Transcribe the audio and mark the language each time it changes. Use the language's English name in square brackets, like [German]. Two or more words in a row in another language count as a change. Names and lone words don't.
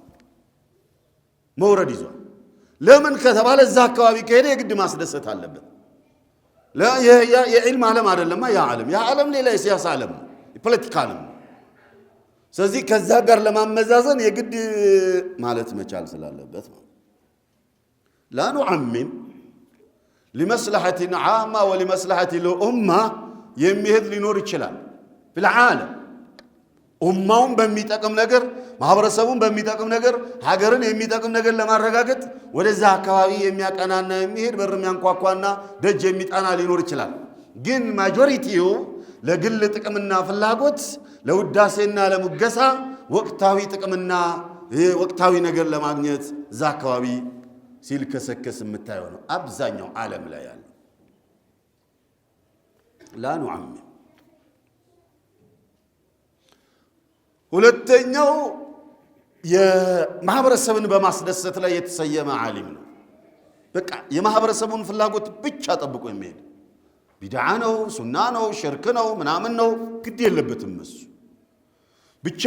[Amharic] ለምን ከተባለ እዛ አካባቢ ከሄደ የግድ ማስደሰት አለበት የዕልም ዓለም አይደለም ያ ዓለም ሌላ የሲያሳ ዓለም የፖለቲካ ዓለም ስለዚህ ከዛ ጋር ለማመዛዘን የግድ ማለት መቻል ስላለበት ነው [Arabic] لا نعمم لمصلحة عامة ولمصلحة الأمة يمهد [Amharic] لنور ይችላል [Arabic] في العالم [Amharic] ኡማውን በሚጠቅም ነገር ማህበረሰቡን በሚጠቅም ነገር ሀገርን የሚጠቅም ነገር ለማረጋገጥ ወደዛ አካባቢ የሚያቀናና የሚሄድ በር የሚያንኳኳና ደጅ የሚጣና ሊኖር ይችላል ግን ማጆሪቲው ለግል ጥቅምና ፍላጎት ለውዳሴና ለሙገሳ ወቅታዊ ጥቅምና ወቅታዊ ነገር ለማግኘት ዛ አካባቢ ሲልከሰከስ የምታየው ነው አብዛኛው ዓለም ላይ ያለ [Arabic] لا نعمم [Amharic] ሁለተኛው የማህበረሰብን በማስደሰት ላይ የተሰየመ ዓሊም ነው በቃ የማህበረሰቡን ፍላጎት ብቻ ጠብቆ የሚሄድ ቢድዓ ነው ሱና ነው ሽርክ ነው ምናምን ነው ግድ የለበትም እሱ ብቻ